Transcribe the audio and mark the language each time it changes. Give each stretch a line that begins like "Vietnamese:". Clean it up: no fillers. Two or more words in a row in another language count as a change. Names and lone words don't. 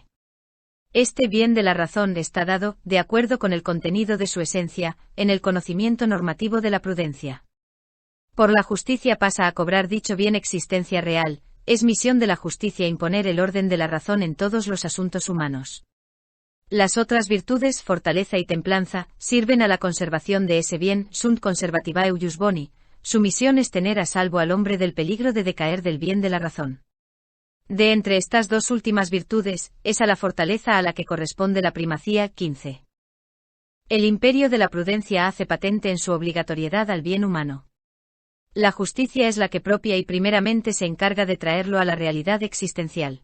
Spanish: Este bien de la razón está dado, de acuerdo con el contenido de su esencia, en el conocimiento normativo de la prudencia. Por la justicia pasa a cobrar dicho bien existencia real, es misión de la justicia imponer el orden de la razón en todos los asuntos humanos. Las otras virtudes, fortaleza y templanza, sirven a la conservación de ese bien,
Latin: sunt conservativae ius boni.
Spanish: Su misión es tener a salvo al hombre del peligro de decaer del bien de la razón. De entre estas dos últimas virtudes, es a la fortaleza a la que corresponde la primacía. 15. El imperio de la prudencia hace patente en su obligatoriedad al bien humano. La justicia es la que propia y primeramente se encarga de traerlo a la realidad existencial.